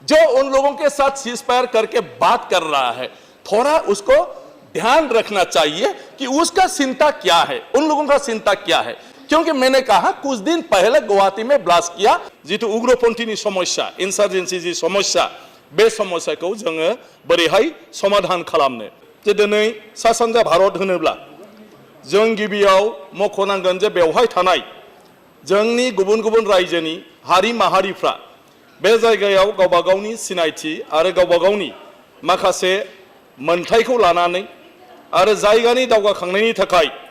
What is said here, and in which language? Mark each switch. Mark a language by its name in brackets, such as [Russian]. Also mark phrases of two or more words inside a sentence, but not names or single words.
[Hindi] जो उन लोगों के साथ सीज फायर करके बात कर रहा है, थोड़ा उसको ध्यान रखना चाहिए कि उसका चिंता क्या है, उन लोगों का चिंता क्या है। क्योंकि मैंने कहा कुछ दिन पहले गुवाहाटी में ब्लास्ट किया जितु उग्रपंथी समस्या, इनसार्जेंसी जी समस्या, [Bodo] बे समस्याखौ जोङो बोरैहाय समाधान खालामनो। जे दिनै सा सानजा भारत होनोब्ला जों गिबियाव मख'नांगोन जे बेवहाय थानाय जोंनि गुबुन गुबुन रायजोनि हारि माहारिफ्रा बे जायगायाव गावबा गावनि सिनायथि आरो गावबा गावनि माखासे मोनथायखौ लानानै आरो जायगानि दावगाखांनायनि थाखाय